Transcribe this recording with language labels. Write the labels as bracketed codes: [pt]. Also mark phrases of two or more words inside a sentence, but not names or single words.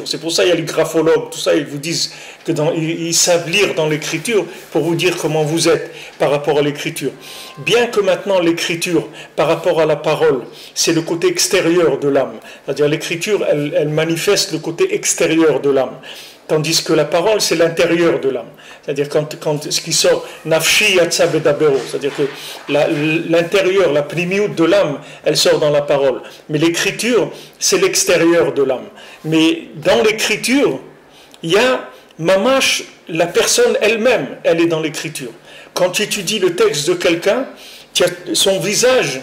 [fr] C'est pour ça qu'il y a les graphologues, tout ça, ils vous disent que ils savent lire dans l'écriture pour vous dire comment vous êtes par rapport à l'écriture. Bien que maintenant l'écriture, par rapport à la parole, c'est le côté extérieur de l'âme. C'est-à-dire l'écriture, elle manifeste le côté extérieur de l'âme. Tandis que la parole, c'est l'intérieur de l'âme. C'est-à-dire quand ce qui sort, [he] נפשי יצאה בדברו, [fr] c'est-à-dire que l'intérieur, la pnimiout de l'âme, elle sort dans la parole. Mais l'écriture, c'est l'extérieur de l'âme. Mais dans l'écriture, il y a mamash, la personne elle-même, elle est dans l'écriture. Quand tu étudies le texte de quelqu'un, tu as son visage.